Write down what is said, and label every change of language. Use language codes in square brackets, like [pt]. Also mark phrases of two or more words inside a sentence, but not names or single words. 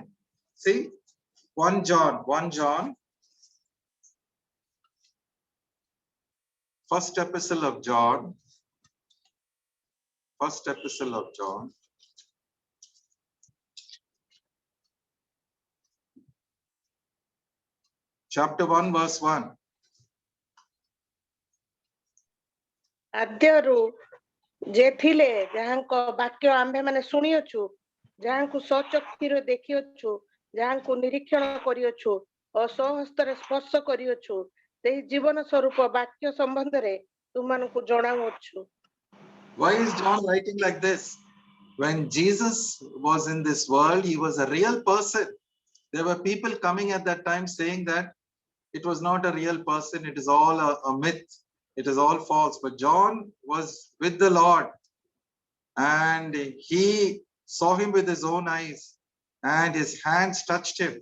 [en] See, 1 John, first epistle of John, chapter 1, verse 1. [or] ଆଦ୍ୟରୁ ଯେ ଥିଲେ ଯାହାଙ୍କ ବାକ୍ୟ ଆମ୍ଭେ ମାନେ ଶୁଣିଅଛୁ, ଯାହାଙ୍କୁ ସ୍ୱଚକ୍ଷୁରେ ଦେଖିଅଛୁ, ଯାହାଙ୍କୁ ନିରୀକ୍ଷଣ କରିଅଛୁ ଓ ସ୍ୱହସ୍ତରେ ସ୍ପର୍ଶ କରିଅଛୁ, ସେହି ଜୀବନ ସ୍ୱରୂପ ବାକ୍ୟ ସମ୍ବନ୍ଧରେ ତୁମମାନଙ୍କୁ ଜଣାଉଅଛୁ. [en] Why is John writing like this? When Jesus was in this world, he was a real person. There were people coming at that time saying that it was not a real person, it is all a myth, it is all false. But John was with the Lord, and he saw him with his own eyes, and his hands touched him.